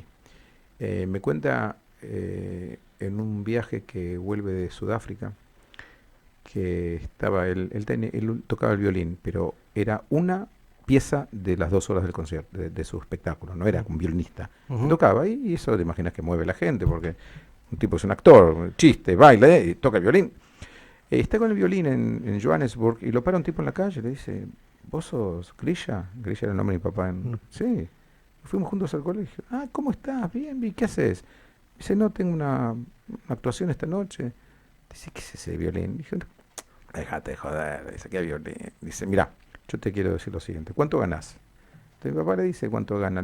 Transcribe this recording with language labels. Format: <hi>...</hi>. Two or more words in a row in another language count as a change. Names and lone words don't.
<es>Me cuenta en un viaje que vuelve de Sudáfrica, que estaba él tocaba el violín, pero era una pieza de las 2 horas del concierto, de su espectáculo, no era un violinista. Ujú. Tocaba y eso te imaginas que mueve la gente, porque un tipo es un actor, chiste, baila, y toca el violín. Está con el violín en Johannesburg y lo para un tipo en la calle y le dice, ¿vos sos Grisha? Grisha era el nombre de mi papá. Sí, fuimos juntos al colegio. Ah, ¿cómo estás? Bien, bien, ¿qué haces? Dice, no, tengo una actuación esta noche. Dice, ¿qué es ese violín? Dije, déjate de joder. Dice, ¿qué violín? Dice, mira, yo te quiero decir lo siguiente, ¿cuánto ganás? Entonces mi papá le dice, ¿cuánto gana?</es>